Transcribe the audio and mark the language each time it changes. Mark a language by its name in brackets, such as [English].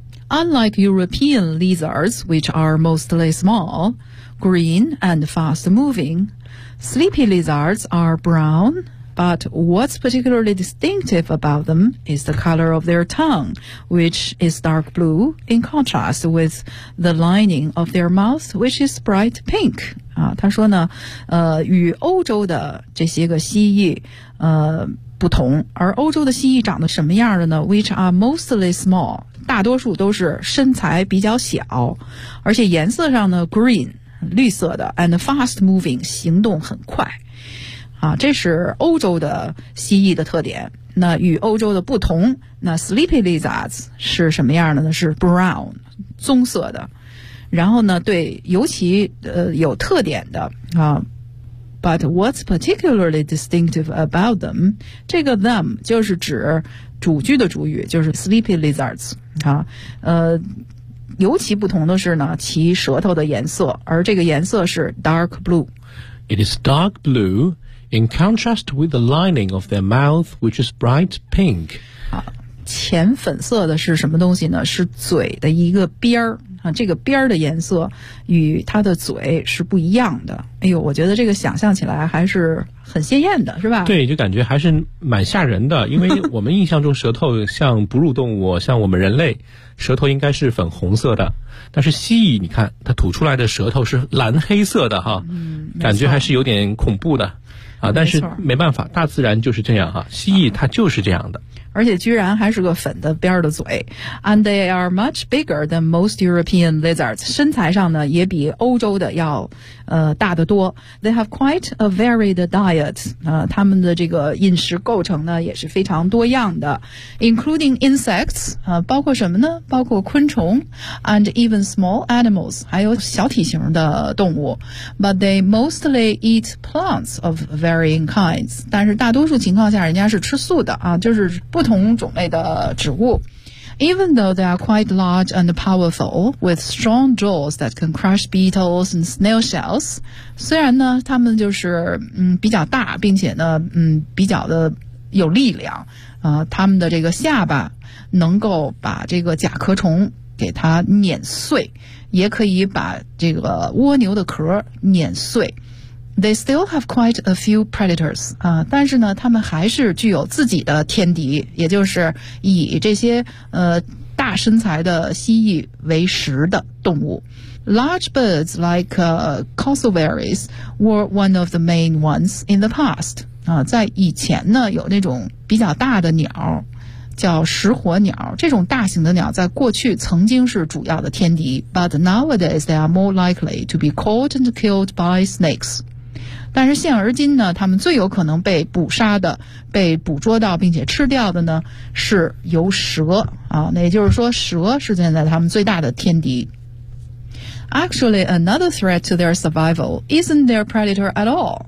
[English] Unlike European lizards, which are mostly small, green and fast moving, sleepy lizards are brown. But what's particularly distinctive about them is the color of their tongue, which is dark blue in contrast with the lining of their mouth, which is bright pink. [Chinese] 啊，他说呢，与欧洲的这些个蜥蜴，不同。而欧洲的蜥蜴长得什么样的呢 ？ [English] Which are mostly small， [Chinese] 大多数都是身材比较小，而且颜色上呢 ， [English] green， [Chinese] 绿色的 ， [English] and fast moving， [Chinese] 行动很快。啊，这是欧洲的蜥蜴的特点。那与欧洲的不同，那 sleepy lizards 是什么样的呢？是 brown， 棕色的。然后呢，对，尤其有特点的啊。 [English] But what's particularly distinctive about them？ [Chinese] 这个 them 就是指主句的主语，就是 sleepy lizards 啊。尤其不同的是呢，其舌头的颜色，而这个颜色是 dark blue。 [English] It is dark blue。 In contrast with the lining of their mouth, which is bright pink. [Chinese] 啊，浅粉色的是什么东西呢？是嘴的一个边儿啊，这个边儿的颜色与它的嘴是不一样的。哎呦，我觉得这个想象起来还是很鲜艳的，是吧？对，就感觉还是蛮吓人的，因为我们印象中舌头像哺乳动物，像我们人类，舌头应该是粉红色的。但是蜥蜴你看，它吐出来的舌头是蓝黑色的哈，嗯，感觉还是有点恐怖的。啊，但是没办法，大自然就是这样啊，蜥蜴它就是这样的。而且居然还是个粉的边的嘴。 [English] And they are much bigger than most European lizards. [Chinese] 身材上呢也比欧洲的要大得多。 [English] They have quite a varied diet. [Chinese] 他们的这个饮食构成呢也是非常多样的。 [English] Including insects, [Chinese] 包括什么呢？包括昆虫 [English] and even small animals, [Chinese] 还有小体型的动物。 [English] But they mostly eat plants of varying kinds. [Chinese] 但是大多数情况下人家是吃素的啊，就是不同种类的植物。 [English] Even though they are quite large and powerful, with strong jaws that can crush beetles and snail shells, [Chinese] 虽然呢，他们就是比较大，并且呢，比较的有力量，他们的这个下巴能够把这个甲壳虫给它碾碎，也可以把这个蜗牛的壳碾碎。 [English] They still have quite a few predators. [Chinese] 但是呢，他们还是具有自己的天敌，也就是以这些大身材的蜥蜴为食的动物。 [English] Large birds like cassowaries were one of the main ones in the past. [Chinese] 在以前呢，有那种比较大的鸟，叫食火鸟。这种大型的鸟在过去曾经是主要的天敌。 [English] But nowadays they are more likely to be caught and killed by snakes. [Chinese] 但是现而今呢，他们最有可能被捕杀的、被捕捉到并且吃掉的呢，是由蛇啊。那也就是说，蛇是现在他们最大的天敌。 [English] Actually, another threat to their survival isn't their predator at all.